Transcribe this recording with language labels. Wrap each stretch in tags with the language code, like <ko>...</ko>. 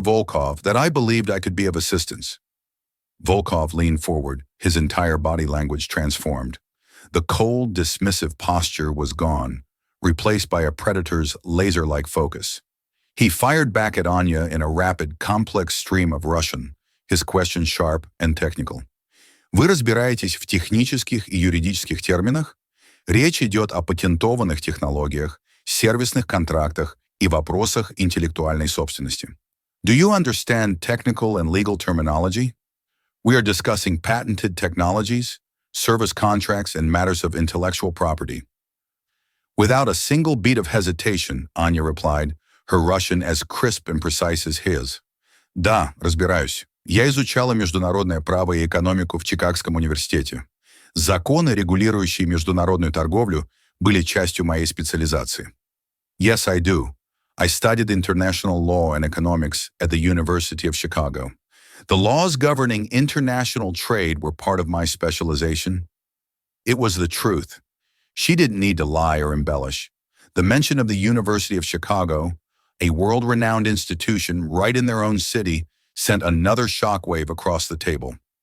<en>Volkov that I believed I could be of assistance. Volkov leaned forward, his entire body language transformed. The cold, dismissive posture was gone, replaced by a predator's laser-like focus. He fired back at Anya in a rapid, complex stream of Russian, his questions sharp and technical.</en> <ru>Вы разбираетесь в технических и юридических терминах? Речь идет о патентованных технологиях, сервисных контрактах и вопросах интеллектуальной собственности.</ru> <en>Do you understand technical and legal terminology? We are discussing patented technologies, service contracts, and matters of intellectual property. Without a single beat of hesitation, Anya replied, her Russian as crisp and precise as his.</en> <ru>Да, разбираюсь. Я изучала международное право и экономику в Чикагском университете. Законы, регулирующие международную торговлю, были частью моей специализации.</ru> <en>Yes, I do. I studied international law and economics at the University of Chicago. The laws governing international trade were part of my specialization. It was the truth. She didn't need to lie or embellish. The mention of the University of Chicago, a world-renowned institution right in their own city, sent another shockwave across the table.</en>